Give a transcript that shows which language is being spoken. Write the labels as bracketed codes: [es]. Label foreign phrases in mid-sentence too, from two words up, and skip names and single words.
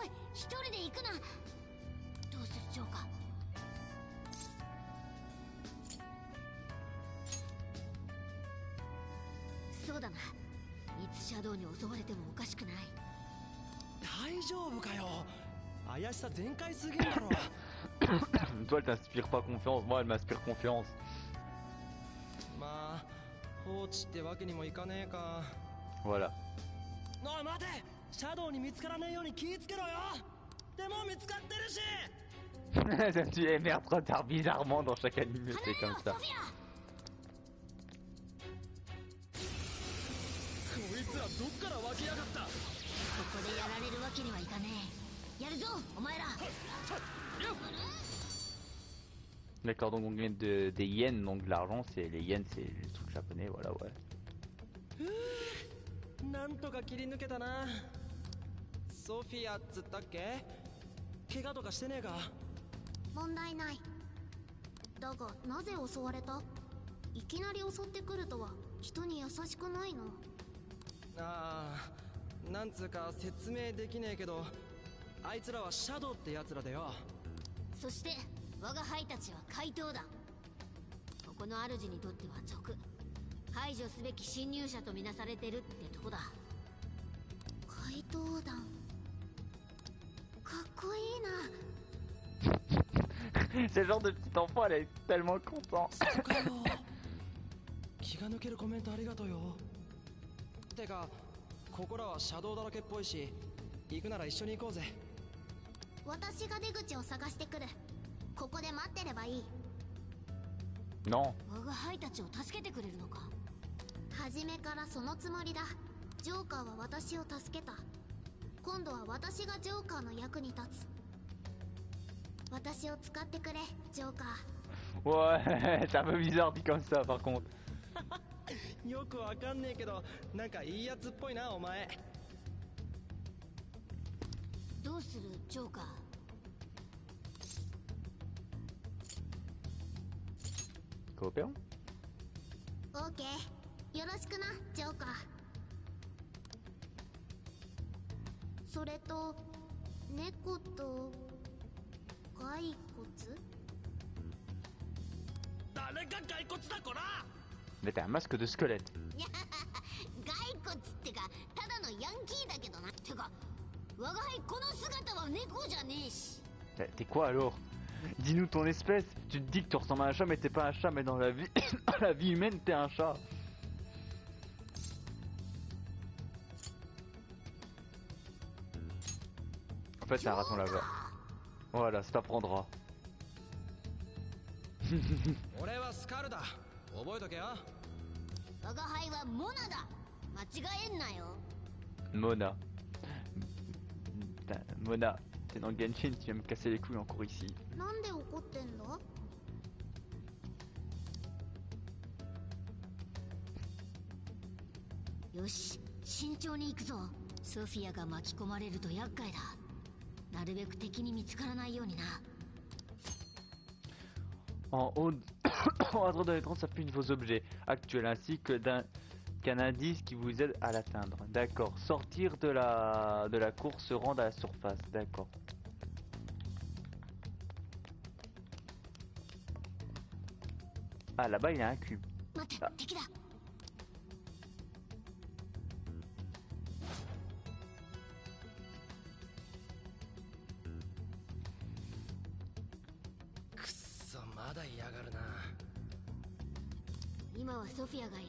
[ja] 一人で行くな。どうするジョーカー。そうだな、いつシャドウに襲われてもおかしくない。大丈夫かよ、怪しさ全開すぎるだろ。 [fr] Toi, elle t'inspire pas confiance, moi, elle m'inspire confiance. [ja] まあ放置ってわけにもいかねえか。 [fr] Voilà. [ja] おい待て、シャドウに見つからねえように気ぃつけろよ。でも見つかってるし。 [fr] Tu es merde, retard bizarrement dans chaque anime, c'est comme ça. [ja] こいつらどっから湧きやがった。ここでやられるわけにはいかねえ。やるぞお前ら。 [fr] D'accord, donc on gagne des yens, donc de l'argent, c'est les yens, c'est le truc japonais, voilà, ouais. [ja] なんとか切り抜けたな。ソフィアっつったっけ。怪我とかしてねえか。問題ない。だがなぜ襲われた。いきなり襲ってくるとは人に優しくないの。ああ、なんつうか説明できねえけど、あいつらはシャドウってやつらだよ。そして我が輩たちは怪盗団。ここの主にとっては賊、排除すべき侵入者とみなされてるってとこだ。怪盗団、かっこいいな。 [fr] C'est le genre de petit enfant, elle est tellement content. [ja] 気が抜けるコメントありがとうよ。てかここらはシャドウだらけっぽいし、行くなら一緒に行こうぜ。私が出口を探してくる。ここで待ってればいい。 [fr] Non. [ja] 我が輩たちを助けてくれるのか。初めからそのつもりだ。ジョーカーは私を助けた。今度は私がジョーカーの役に立つ。私を使ってくれ、ジョーカー。 [fr] Ouais, c'est un peu bizarre dit comme ça par contre. [ja] よくわかんねえけど、なんかいいやつっぽいなお前。どうするジョーカー。 [fr] Coopérons. [ja] オーケー、よろしくな、ジョーカー。それと猫と骸骨。誰が骸骨だこら。 [fr] Mais t'as un masque de squelette. [ja] 骸骨ってかただのヤンキーだけどな。てか我が輩この姿は猫じゃねえし。 [fr] T'es quoi alors? Dis-nous ton espèce. Tu te dis que tu ressembles à un chat mais t'es pas un chat, mais dans la vie, dans la vie humaine t'es un chat. En fait c'est un raton laveur. Voilà, ça t'apprendra. [ja] 俺はスカルだ。覚えとけよ。我が輩はモナだ。間違えんなよ。 [fr] Mona. Putain, Mona, t'es dans Genshin, tu viens me casser les couilles encore ici. [ja] なんで怒ってんだ。よし、慎重に行くぞ。ソフィアが巻き込まれると厄介だ。なるべく敵に見つからないようにな。 [fr] En haut, à droite de l'écran s'affichent vos objets actuels ainsi que qu'un indice qui vous aide à l'atteindre. D'accord. Sortir de la course, se rendre à la surface. D'accord. Ah, là-bas il y a un cube. [ja] 待って、敵だ。くっそ、まだ嫌がるな。今はソフィアがいる。